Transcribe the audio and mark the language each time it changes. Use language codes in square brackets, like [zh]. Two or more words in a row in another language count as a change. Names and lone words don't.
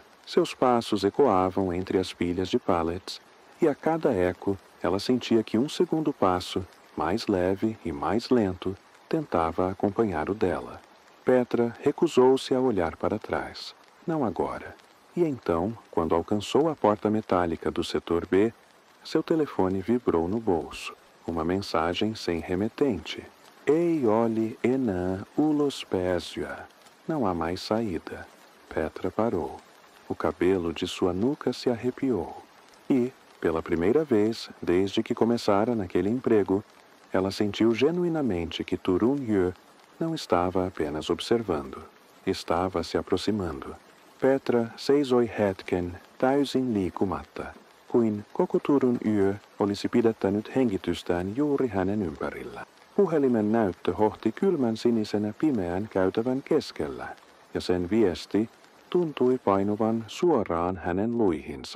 [pt] Seus passos ecoavam entre as pilhas de pallets, e a cada eco ela sentia que um segundo passo, mais leve e mais lento, tentava acompanhar o dela. Petra recusou-se a olhar para trás. Não agora. E então, quando alcançou a porta metálica do setor B, seu telefone vibrou no bolso. Uma mensagem sem remetente. [fi] Ei olhe enää ulospääsyä. [pt] Não há mais saída. Petra parou. O cabelo de sua nuca se arrepiou. E, pela primeira vez desde que começara naquele emprego, ela sentiu genuinamente que Turun Yö não estava apenas observando. Estava se aproximando. [fi] Petra seisoi hetken täysin liikumatta, kuin koko Turun yö olisi pidättänyt hengitystään juuri hänen ympärillä. Puhelimen näyttö hohti kylmän sinisenä pimeän käytävän keskellä, ja sen viesti tuntui painuvan suoraan hänen luihinsa.